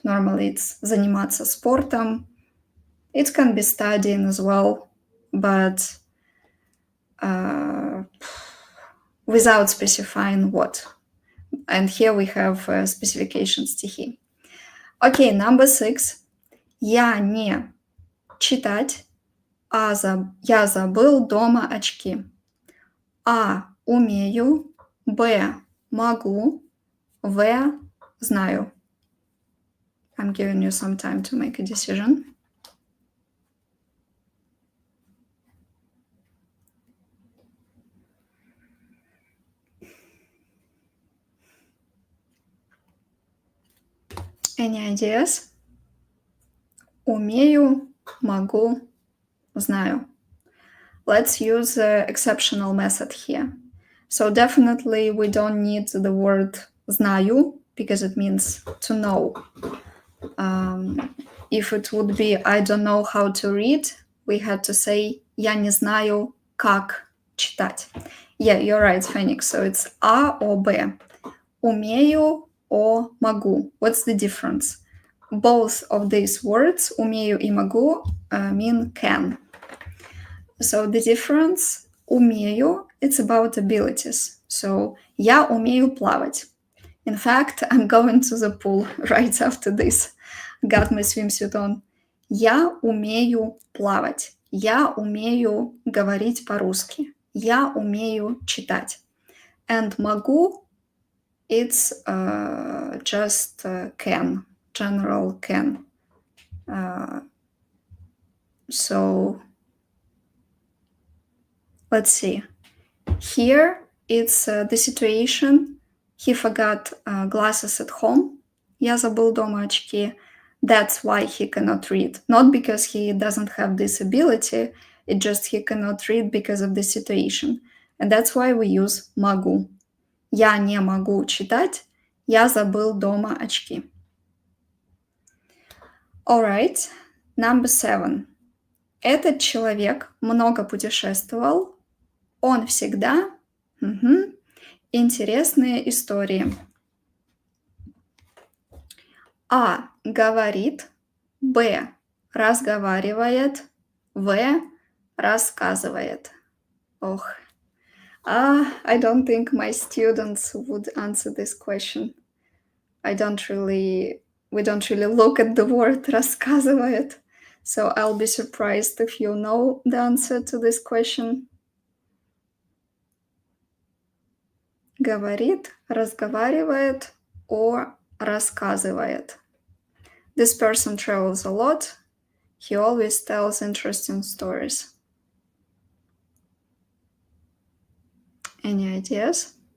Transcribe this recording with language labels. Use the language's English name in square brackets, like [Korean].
[English] Normally it's заниматься спортом. It can be studying as well, but without specifying what. And here we have specification стихи. Okay, number 6. [Russian] Я не читать, я забыл дома очки. А умею, Б могу, В знаю. [English] I'm giving you some time to make a decision. Any ideas? [Russian] Умею, могу, знаю. [English] Let's use the exceptional method here. So definitely we don't need the word знаю because it means to know. If it would be I don't know how to read, we had to say [Russian] я не знаю как читать. [English] Yeah, you're right, Phoenix. So it's А or Б. [Russian] Умею or могу. [English] What's the difference? Both of these words, [Russian] умею и могу, [English] mean can. So the difference, умею, it's about abilities. [Russian] So я умею плавать. [English] In fact, I'm going to the pool right after this. Got my swimsuit on. [Russian] Я умею плавать. Я умею говорить по-русски. Я умею читать. [English] And могу, it's just can, general can. So let's see. Here it's the situation. He forgot glasses at home. [Russian] Я забыл дома очки. [English] That's why he cannot read. Not because he doesn't have this ability, it just he cannot read because of the situation. And that's why we use могу. [Russian] Я не могу читать. Я забыл дома очки. [English] Alright, number 7. [Russian] Этот человек много путешествовал. Он всегда интересные истории. А говорит, Б разговаривает, В рассказывает. Ох. [English] I don't think my students would answer this question. We don't really look at the word рассказывает. So I'll be surprised if you know the answer to this question. [Russian] Говорит, разговаривает, or рассказывает. [English] This person travels a lot. He always tells interesting stories. Any ideas?